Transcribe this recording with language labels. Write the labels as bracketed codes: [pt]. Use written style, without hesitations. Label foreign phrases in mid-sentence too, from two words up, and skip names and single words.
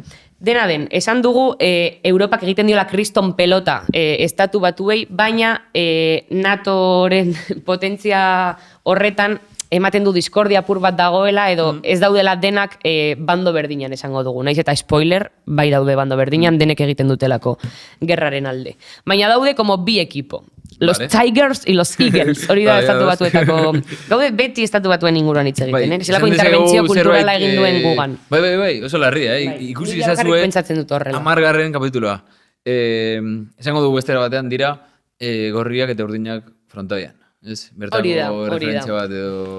[eu] Dena den, esan dugu Europak egiten diola kriston pelota estatu batuei, baina NATOren potentzia horretan ematen du diskordia apur bat dagoela edo ez daudela denak bando berdinan esango dugu. Naiz eta spoiler, bai daude bando berdinan, denek egiten dutelako gerraren alde. Baina daude como bi ekipo. [es] Los Tigers y los Eagles, [eu] hori da estatu batuetako. Gaude beti estatu batuen inguruan hitz egiten, zelako interbentzio kulturala egin duen gugan. Bai, oso larria, ikusi izazue 10. kapituloa. Esango dugu bestera batean dira gorriak eta urdinak frontoian. Bertako referentzia bat edo...